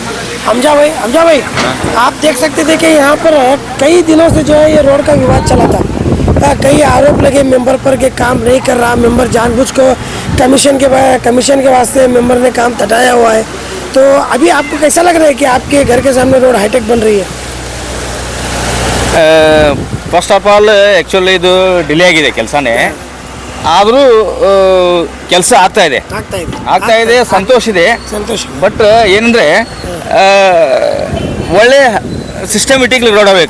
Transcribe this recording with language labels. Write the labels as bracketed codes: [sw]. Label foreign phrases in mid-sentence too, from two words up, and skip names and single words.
[hi] हमजा भाई आप देख सकते थे कि यहाँ पर कई दिनों से जो है ये रोड का विवाद चला था। कई आरोप लगे मेंबर पर के काम नहीं कर रहा, मेंबर जानबूझ को कमीशन के वास्ते मेंबर ने काम हटाया हुआ है। तो अभी आपको कैसा लग रहा है कि आपके घर के सामने रोड हाईटेक बन रही है? [en] first of all actually [kn] ಇದು ಡಿಲೇ ಆಗಿದೆ ಕೆಲಸನೇ, ಆದರೂ ಕೆಲಸ ಆಗ್ತಾ ಇದೆ ಸಂತೋಷ ಇದೆ. ಬಟ್ ಏನಂದರೆ ಒಳ್ಳೆ [en] systematically road [kn] ಆಗಬೇಕು.